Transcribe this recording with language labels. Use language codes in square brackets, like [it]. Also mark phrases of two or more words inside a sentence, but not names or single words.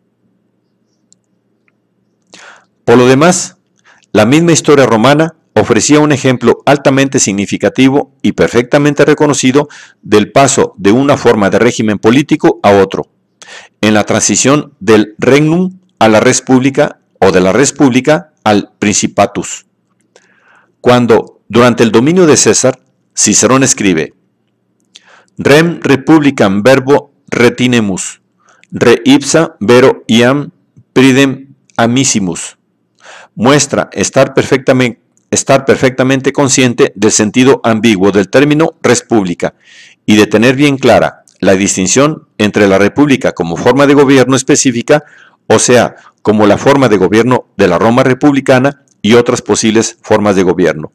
[es] Por lo demás, la misma historia romana ofrecía un ejemplo altamente significativo y perfectamente reconocido del paso de una forma de régimen político a otro, en la transición del regnum a la [la] res publica [es] o de la [la] res publica [es] al principatus. Cuando, durante el dominio de César, Cicerón escribe: [la] Rem republicam verbo retinemus, re ipsa vero iam pridem amissimus, [es] muestra estar perfectamente consciente del sentido ambiguo del término [la] res publica [es] y de tener bien clara la distinción entre la república como forma de gobierno específica, o sea, como la forma de gobierno de la Roma republicana y otras posibles formas de gobierno.